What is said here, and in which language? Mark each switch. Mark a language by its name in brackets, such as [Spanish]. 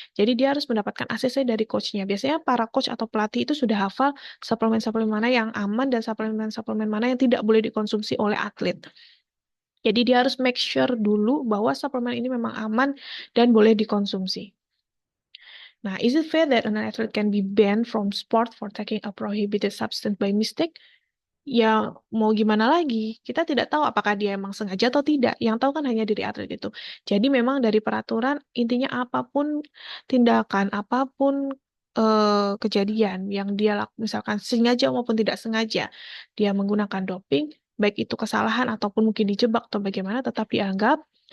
[Indonesian] Jadi dia harus mendapatkan ACC dari coachnya. Biasanya para coach atau pelatih itu sudah hafal suplemen-suplemen mana yang aman dan suplemen-suplemen mana yang tidak boleh dikonsumsi oleh atlet. Jadi dia harus [English] make sure [Indonesian] dulu bahwa suplemen ini memang aman dan boleh dikonsumsi. [English] Nah, is it fair that an athlete can be banned from sport for taking a prohibited substance by mistake? [Indonesian] Ya, mau gimana lagi? Kita tidak tahu apakah dia emang sengaja atau tidak. Yang tahu kan hanya diri atlet itu. Jadi memang dari peraturan, intinya apapun tindakan, apapun kejadian yang dia lakukan, misalkan sengaja maupun tidak sengaja, dia menggunakan doping, baik itu kesalahan ataupun mungkin dijebak atau bagaimana, tetap dianggap